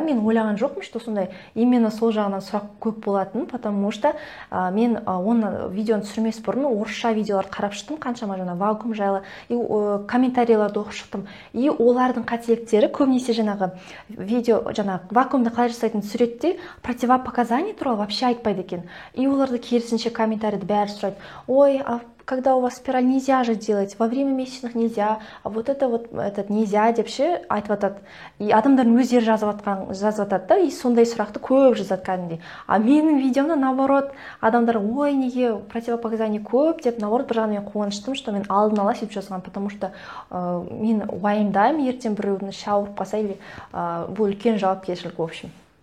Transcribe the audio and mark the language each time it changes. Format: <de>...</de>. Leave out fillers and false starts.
<kk>Мен ойлаған жоқпын, что сондай именно сол жағынан сұрақ көп болатын, потому что мен оны видеоны түсірмес бұрын орысша видеолар қарап шықтым, қаншама жаңа вакуум жайлы, и комментарийларды оқып шықтым. И олардың қателіктері көбінесе жаңағы видео, жаңағы вакуумды қалай жасайтын суретте противопоказание туралы вообще айтпайды екен. И оларды керісінше комментарийді бәрі сұрайды.</kk> <ru>Ой, когда у вас спираль нельзя же делать, во время месячных нельзя, а вот это нельзя</ru> <kk>деп ше айтып атады. И адамдардың өздері жазып атады да, и сондай сұрақты көп жазады кәдімгідей. А менің видеомда наоборот, адамдар ой, неге противопоказание көп деп, наоборот, бір жағынан мен қуаныштым, что мен алдын ала сөйтіп жазған, потому что мен уайымдаймын, ертең біреудің іші ауырып қалса, или бұл үлкен жауапкершілік, в общем.</kk>